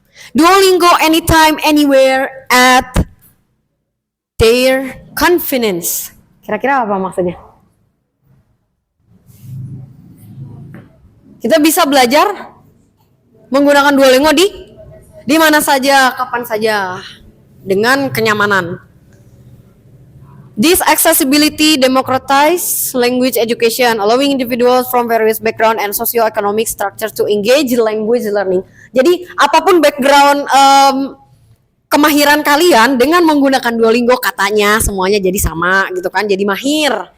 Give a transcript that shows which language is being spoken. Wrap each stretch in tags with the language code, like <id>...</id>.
<en>Duolingo anytime, anywhere, at their convenience.</en> <id>Kira-kira apa maksudnya? Kita bisa belajar menggunakan Duolingo di mana saja, kapan saja, dengan kenyamanan.</id> <en>This accessibility democratize language education, allowing individuals from various background and socio-economic structures to engage language learning.</en> <id>Jadi apapun background kemahiran kalian dengan menggunakan Duolingo, katanya semuanya jadi sama gitu kan, jadi mahir.</id>